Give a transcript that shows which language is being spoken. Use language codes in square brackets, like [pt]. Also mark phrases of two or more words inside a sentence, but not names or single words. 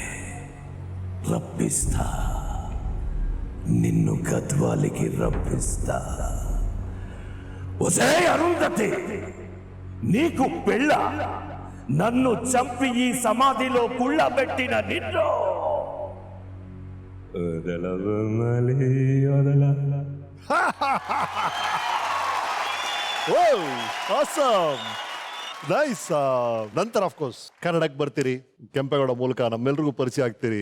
[te] రప్పిస్తా, నిన్ను గద్వాలికి రప్పిస్తా. ఒసేయ్ అరుంధతి, నీకు పెళ్ళ? నన్ను చంపి ఈ సమాధిలో కుళ్ళబెట్టిన నిన్ను [en] awesome, nice. [kn] ನಂತರ [en] of course [kn] ಕನ್ನಡಕ್ಕೆ ಬರ್ತೀರಿ, ಕೆಂಪೇಗೌಡ ಮೂಲಕ ನಮ್ಮೆಲ್ರಿಗೂ ಪರಿಚಯ ಆಗ್ತೀರಿ.